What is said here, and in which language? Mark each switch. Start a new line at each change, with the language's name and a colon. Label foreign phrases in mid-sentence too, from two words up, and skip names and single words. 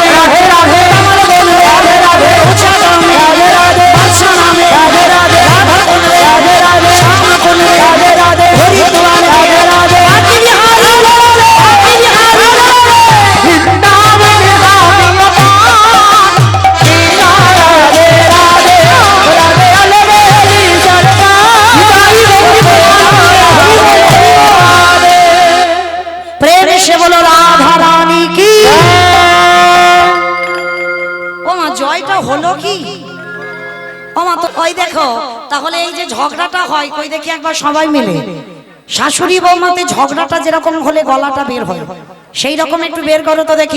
Bangla: রাধে রাধে, আমার বলো রাধে রাধে, উঁচা নামে রাধে রাধে, বাদশা নামে রাধে রাধে, রাধা কোন রাধে রাধে, শ্যাম কোন রাধে রাধে, হরিদ্বার রাধে রাধে, আকি বিহারি আকি বিহারি বৃন্দাবন রাধে
Hindi: प्रेम से बोलो राधा रानी की।
Bangla: ও মা জয়টা হলো কি? ও মা তো কই দেখো, তাহলে এই যে ঝগড়াটা হয় কই দেখি একবার সবাই মিলে শাশুড়ি বৌমাতে ঝগড়াটা যেরকম হলে গলাটা বের হয়, সেই রকম একটু বের করো তো দেখি।